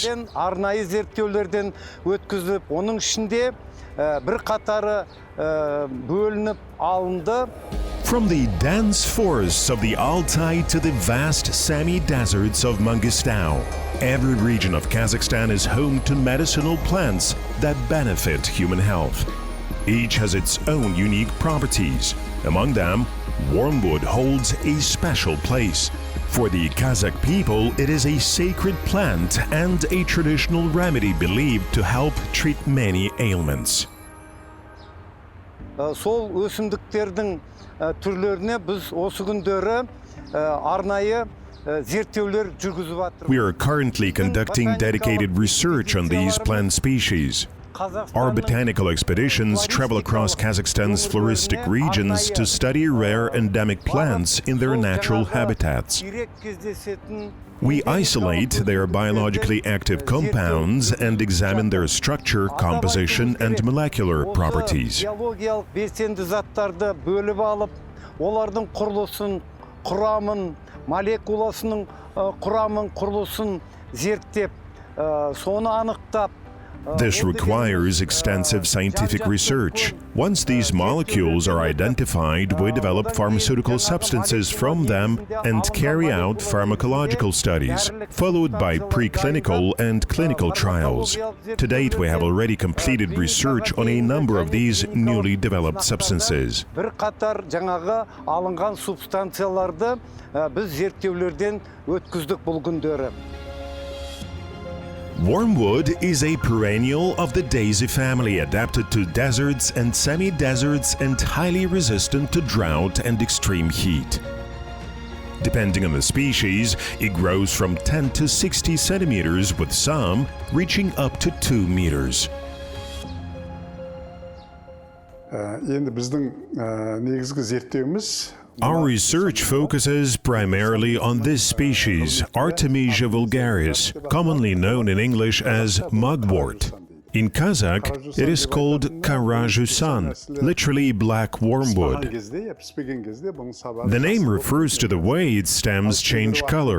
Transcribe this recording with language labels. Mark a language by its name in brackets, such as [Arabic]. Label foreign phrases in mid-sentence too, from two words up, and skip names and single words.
[English] From the dense forests of the Altai to the vast semi-deserts of Mangistau, every region of Kazakhstan is home to medicinal plants that benefit human health. Each has its own unique properties. Among them, wormwood holds a special place. For the Kazakh people, it is a sacred plant and a traditional remedy believed to help treat many ailments. [Kazakh] Сол өсімдіктердің түрлеріне біз осы күндері арнайы зерттеулер жүргізіп жатырмыз. [English] We are currently conducting dedicated research on these plant species. Our botanical expeditions travel across Kazakhstan's floristic regions to study rare endemic plants in their natural habitats. We isolate their biologically active compounds and examine their structure, composition, and molecular properties. [Kazakh] Биологиялық белсенді заттарды бөліп алып, олардың құрылысын, құрамын, молекуласының құрамын, құрылысын зерттеп, соны анықтап, [English] This requires extensive scientific research. Once these molecules are identified, we develop pharmaceutical substances from them and carry out pharmacological studies, followed by preclinical and clinical trials. To date, we have already completed research on a number of these newly developed substances. [Kazakh] Bir қатар жаңағы алынған субстанцияларды біз зерттеулерден өткіздік бұл күндері. [English] Wormwood is a perennial of the daisy family, adapted to deserts and semi-deserts and highly resistant to drought and extreme heat. Depending on the species, it grows from 10 to 60 centimeters, with some reaching up to 2 meters. [Kazakh] Енді біздің негізгі зерттеуіміз [English] Our research focuses primarily on this species, Artemisia vulgaris, commonly known in English as mugwort. In Kazakh, it is called karajusan, literally black wormwood. The name refers to the way its stems change color.